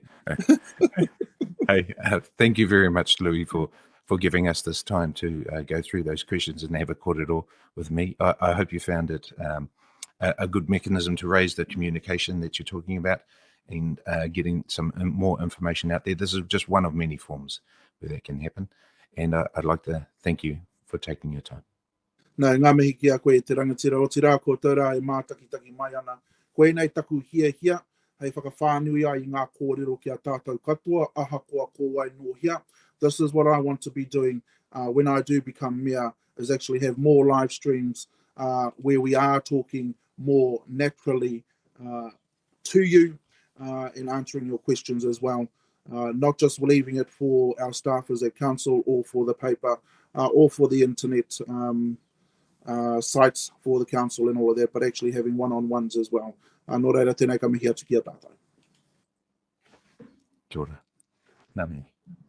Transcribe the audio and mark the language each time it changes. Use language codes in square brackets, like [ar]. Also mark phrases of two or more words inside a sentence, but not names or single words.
[en] Hey, thank you very much, Louis, for giving us this time to go through those questions and have a korero with me. I hope you found it a good mechanism to raise the communication that you're talking about and getting some more information out there. This is just one of many forms where that can happen. And I'd like to thank you for taking your time. [mi] Nā ngā mihi ki a koe te rangatira o te rā koutou e mātakitaki mai ana. Koe nei taku hia, hei whakawhānui ai I ngā kōrero ki a tātou katoa, aha koa kōwai no hia. [en] This is what I want to be doing when I do become mayor, is actually have more live streams where we are talking more naturally to you and answering your questions as well. Not just leaving it for our staffers at council or for the paper or for the internet sites for the council and all of that, but actually having one-on-ones as well. [mi] Nō reira, tēnei ka mihi atu ki a tātou. Kia ora. Nā mihi.